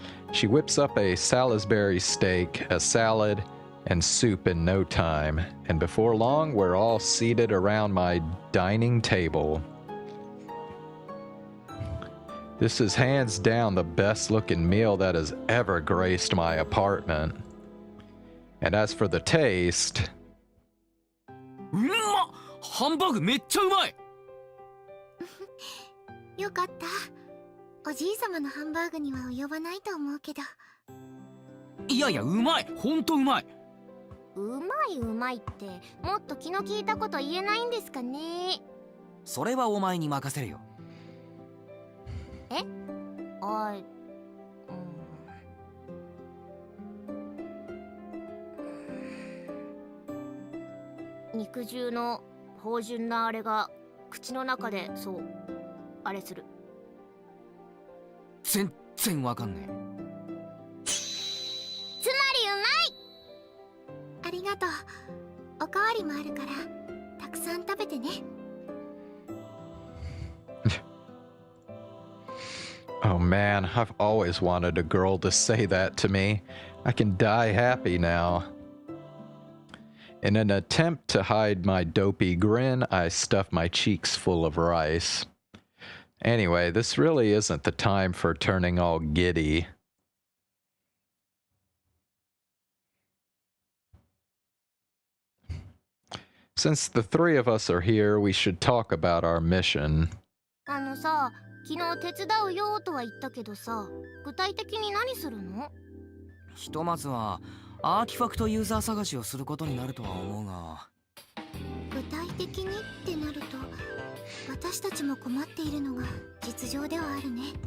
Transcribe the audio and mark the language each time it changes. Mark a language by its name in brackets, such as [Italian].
[English] She whips up a Salisbury steak, a salad, and soup in no time, and before long we're all seated around my dining table. This is hands down the best looking meal that has ever graced my apartment. And as for the taste... [Japanese] うまっハンバーグめっちゃうまいよかった。おじいさまのハンバーグには及ばないと思うけど。いやいやうまいほんとうまいうまいってもっと気の利いたこと言えないんですかね。それはお前に任せるよあい、肉汁の芳醇なあれが口の中でそうあれする。全然わかんねつまりうまい。ありがとう。おかわりもあるからたくさん食べてね。 [English] Oh man, I've always wanted a girl to say that to me. I can die happy now. In an attempt to hide my dopey grin, I stuff my cheeks full of rice. Anyway, this really isn't the time for turning all giddy. Since the three of us are here, we should talk about our mission. [Japanese] さ、昨日手伝うよとは言ったけどさ、具体的に何するの？ひとまずはアーティファクトユーザー探しをすることになるとは思うが。具体的にってなると、私たちも困っているのが実情ではあるね。